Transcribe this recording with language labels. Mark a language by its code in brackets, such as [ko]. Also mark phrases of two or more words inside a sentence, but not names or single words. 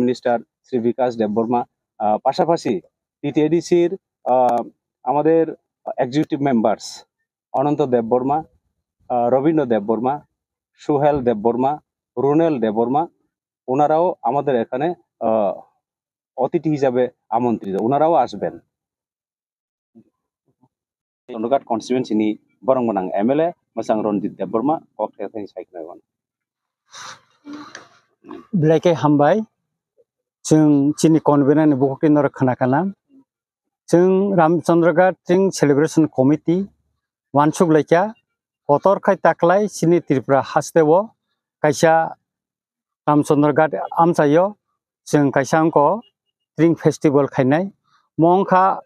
[bn] মিনিস্টার শ্রী বিকাশ দেববর্মা পাশাপাশি টিটিএডিসির আমাদের [en] executive members [bn] অনন্ত দেববর্মা রবীন্দ্র দেববর্মা সুহেল দেববর্মা রুনেল দেববর্মা ওনারাও আমাদের এখানে অতিথি হিসাবে আমন্ত্রিত ওনারাও আসবেন চন্দ্রঘাট কনস্টিটুয়েন্সিनि [trp] বরংমনাং এমএলএ মসাং রঞ্জিত দেববর্মা কক্রিয়াথাই সাইকনাयगोन ब्लाइके हामबाय जों चिनि कनभेनारनि बुकटिन नर खोनाखाना जों रामचंद्रघाट जों [en] celebration committee [trp] वानसुक लाइका गतर खाय ताक्लाय चिनि त्रिपुरा हास्तेवो कायसा रामचंद्रघाट आमचायो जों कायसा अंक ट्रिं फेस्टिवल खायनाय मंखा